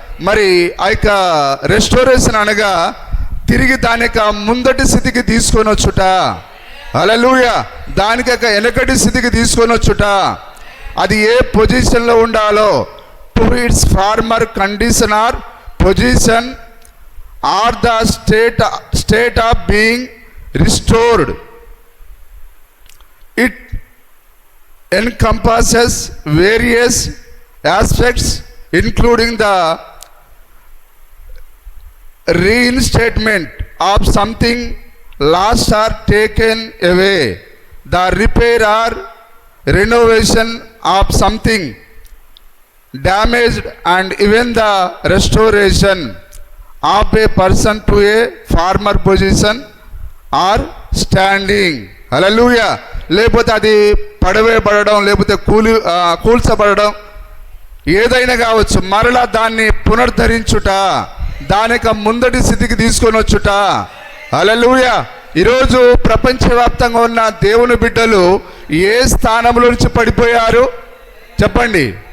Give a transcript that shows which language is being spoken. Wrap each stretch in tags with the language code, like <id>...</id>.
<te>మరి ఆ యొక్క రెస్టోరేషన్ అనగా తిరిగి దాని యొక్క ముందటి స్థితికి తీసుకొని వచ్చుట. హల్లెలూయా. దానికి యొక్క వెనకటి స్థితికి తీసుకొని వచ్చుట. అది ఏ పొజిషన్లో ఉండాలో,</te> <en>To its former condition or position or the state of being restored. It encompasses various aspects including the reinstatement of something lost or taken away, the repair or renovation of something damaged, and even the restoration of a person to a former position or standing.</en> <te>హల్లెలూయా. లేకపోతే అది పడవేయబడడం, లేకపోతే కూల్చబడడం, ఏదైనా కావచ్చు, మరలా దాన్ని పునరుద్ధరించుట, దాని యొక్క ముందటి స్థితికి తీసుకొని వచ్చుట. హల్లెలూయా. ఈరోజు ప్రపంచవ్యాప్తంగా ఉన్న దేవుని బిడ్డలు ఏ స్థానంలో నుంచి పడిపోయారు చెప్పండి?</te>